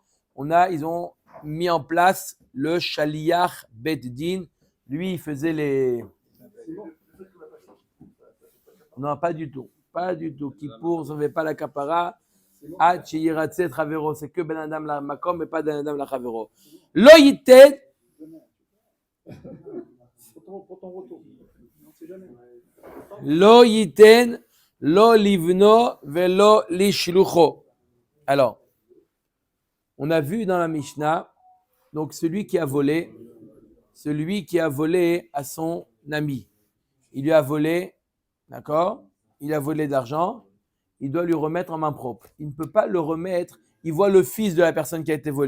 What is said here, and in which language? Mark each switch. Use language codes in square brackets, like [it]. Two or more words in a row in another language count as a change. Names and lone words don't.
[fr] Ils ont mis en place le [he] שליח בית דין. [fr] Lui, il faisait les. Non, pas du tout. Pas du tout. Kippour, ça ne fait pas la kapara. C'est que [he] בין אדם למקום, [fr] mais pas [he] בין אדם לחברו. לא יתן. [fr] Pour ton retour. On ne sait jamais. [he] לא יתן, לא לבנו, ולא לשלוחו. [fr] Alors, on a vu dans la Mishnah, donc celui qui a volé à son ami. Il lui a volé, d'accord? Il a volé d'argent, il doit lui remettre en main propre. Il ne peut pas le remettre, il voit le fils de la personne qui a été volée.